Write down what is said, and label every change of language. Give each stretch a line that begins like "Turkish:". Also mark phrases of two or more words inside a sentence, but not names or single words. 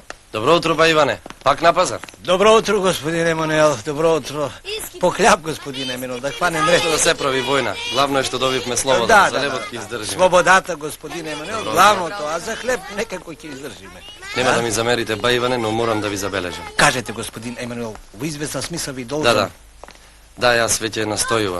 Bulgarian: Добро утро, ба Иване. Пак на пазар? Добро утро, господин Емануел. Добро утро. По хляб, господин Емануел, да хванем ред.
Macedonian: Да се прави војна. Главно е што добивме слобода. Да, за лебот ќе издржиме. Слободата, господин Емануел, главното, а за хлеб некако ќе издржиме. Нема да ми замерите, ба Иване, но морам да ви забележам. Кажете, господин Емануел, во известен смисла ви должен. Да. Да, јас веќе настојував.